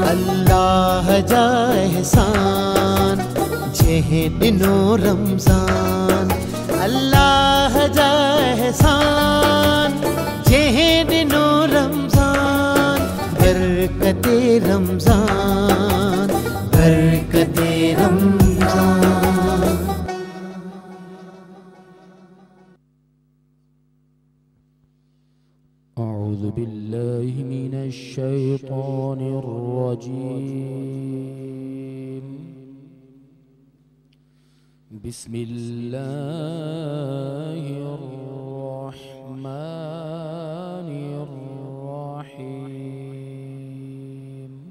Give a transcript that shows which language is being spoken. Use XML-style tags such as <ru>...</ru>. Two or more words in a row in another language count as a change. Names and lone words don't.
<sd>अल्लाह जा एहसान जेह दिनो रमज़ान, अल्लाह जा एहसान जेह दिनो रमज़ान, बरकते रमज़ान, बरकते रमज़ान।</sd> <ar>أعوذ بالله من الشيطان الرجيم. بسم الله الرحمن الرحيم.</ar>